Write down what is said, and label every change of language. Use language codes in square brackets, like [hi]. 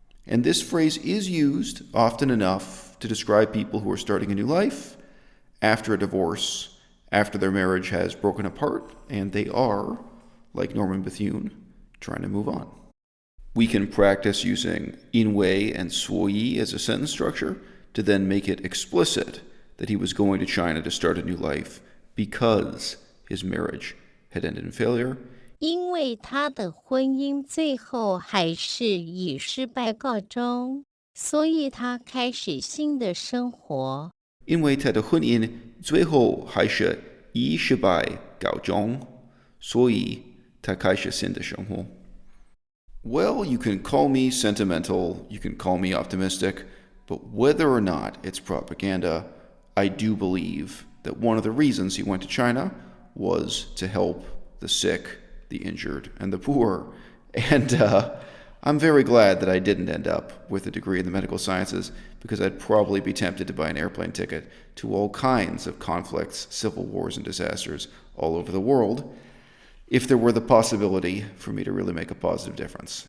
[en] And this phrase is used often enough to describe people who are starting a new life after a divorce, after their marriage has broken apart, and they are, like Norman Bethune, trying to move on. We can practice using 因为 and 所以 as a sentence structure to then make it explicit that he was going to China to start a new life because his marriage had ended in failure. [zh] 因为他的婚姻最后还是以失败告终，所以他开始新的生活。因为他的婚姻最后还是以失败告终，所以他开始新的生活。 [en] Well, you can call me sentimental, you can call me optimistic, but whether or not it's propaganda, I do believe that one of the reasons he went to China was to help the sick, the injured, and the poor. And I'm very glad that I didn't end up with a degree in the medical sciences, because I'd probably be tempted to buy an airplane ticket to all kinds of conflicts, civil wars, and disasters all over the world, if there were the possibility for me to really make a positive difference.